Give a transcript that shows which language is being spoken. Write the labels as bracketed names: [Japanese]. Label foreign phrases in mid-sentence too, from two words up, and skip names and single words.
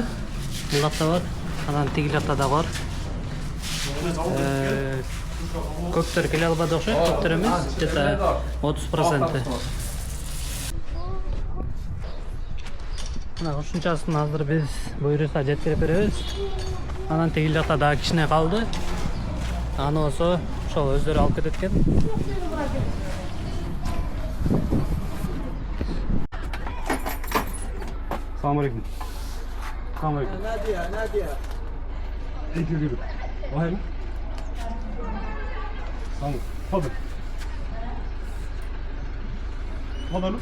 [Kyrgyz] Бул жакта бар, анан тиги жакта да бар. Көптөр келе албады окшойт, көптөр эмес, где-то 30%. Мына ушунчасын азыр биз буйруса жеткирип беребиз. Анан тиги жакта дагы кичине калды. Аны болсо ошол өздөрү алып кетет экен. [Arabic] السلام عليكم. السلام عليكم. نادية. انت جيبي. وهي. السلام تفضل. تفضلوا.